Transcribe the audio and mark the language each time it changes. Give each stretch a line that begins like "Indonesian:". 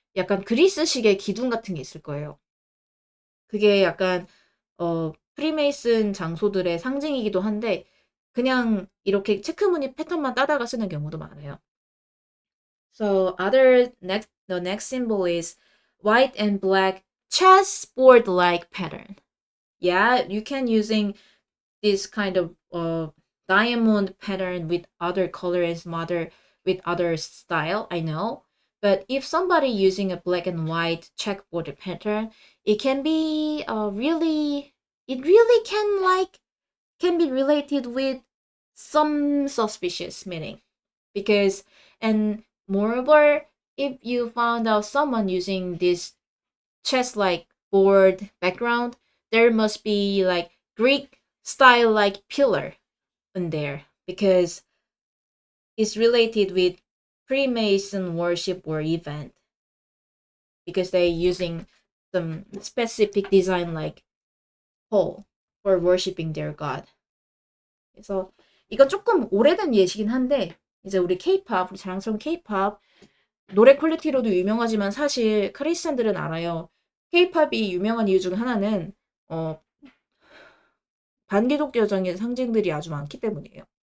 Korean: 약간 그리스식의 기둥 같은 게 있을 거예요. 그게 약간 프리메이슨 장소들의 상징이기도 한데 그냥 이렇게 체크무늬 패턴만 따다가 쓰는 경우도 많아요.
English: So the next symbol is white and black chessboard-like pattern. Yeah, you can using this kind of diamond pattern with other colors, with other style, I know. But if somebody using a black and white checkboard pattern, it can be it really can be related with some suspicious meaning. Because, and moreover, if you found out someone using this chess-like board background, there must be like Greek style like pillar in there because it's related with Freemason worship or event because they're using some specific design like pole for worshiping their god.
Korean: 그래서 이건 조금 오래된 예시긴 한데 이제 우리 K-pop, 우리 자랑스러운 K-pop 노래 퀄리티로도 유명하지만 사실 크리스찬들은 알아요. K-팝이 유명한 이유 중 하나는 어, 반기독교적인 상징들이 아주 많기 때문이에요.